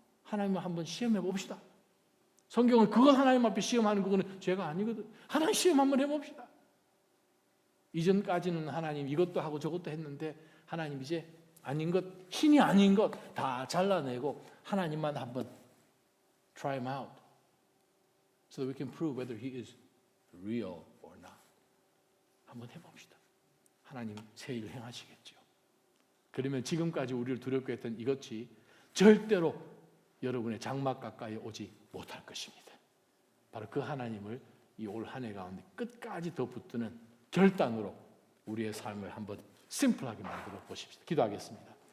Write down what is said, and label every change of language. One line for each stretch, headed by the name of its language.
Korean: 하나님을 한번 시험해 봅시다. 성경은 그거 하나님 앞에 시험하는 그거는 죄가 아니거든. 하나님 시험 한번 해봅시다. 이전까지는 하나님 이것도 하고 저것도 했는데 하나님 이제 아닌 것, 신이 아닌 것 다 잘라내고 하나님만 한번
English: try him out. So that we can prove whether he is real or not.
Korean: 한번 해봅시다. 하나님 새 일 행하시겠죠. 그러면 지금까지 우리를 두렵게 했던 이것이 절대로 여러분의 장막 가까이 오지 못할 것입니다. 바로 그 하나님을 이 올 한 해 가운데 끝까지 더 붙드는 결단으로 우리의 삶을 한번 심플하게 만들어 보십시다. 기도하겠습니다.